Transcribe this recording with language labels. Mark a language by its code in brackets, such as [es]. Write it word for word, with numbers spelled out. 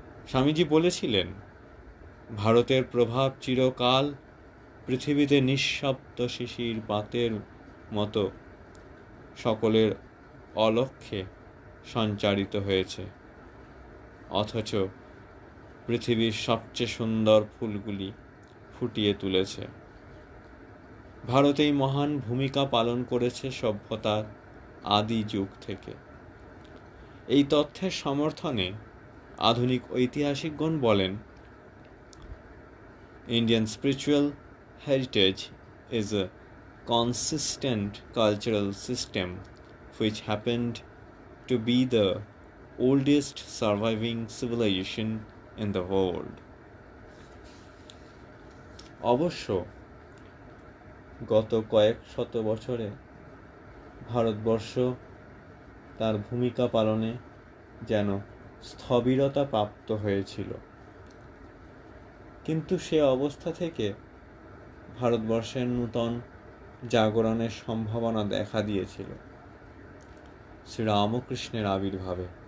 [bn] স্বামীজি বলেছিলেন, ভারতের প্রভাব চিরকাল পৃথিবীতে নিঃশব্দ শিশির পাতের মতো সকলের অলক্ষ্যে সঞ্চারিত হয়েছে, অথচ পৃথিবীর সবচেয়ে সুন্দর ফুলগুলি ফুটিয়ে তুলেছে। ভারত এই মহান ভূমিকা পালন করেছে সভ্যতার আদি যুগ থেকে। এই তথ্যের সমর্থনে আধুনিক ঐতিহাসিকগণ বলেন, [en] Indian spiritual heritage is a consistent cultural system which happened to be the oldest surviving civilization in the world. [bn] অবশ্য গত কয়েক শত বছরে ভারতবর্ষ তার ভূমিকা পালনে যেন স্থবিরতা প্রাপ্ত হয়েছিল, কিন্তু সে অবস্থা থেকে ভারতবর্ষের নূতন জাগরণের সম্ভাবনা দেখা দিয়েছিল শ্রীরামকৃষ্ণের আবির্ভাবে।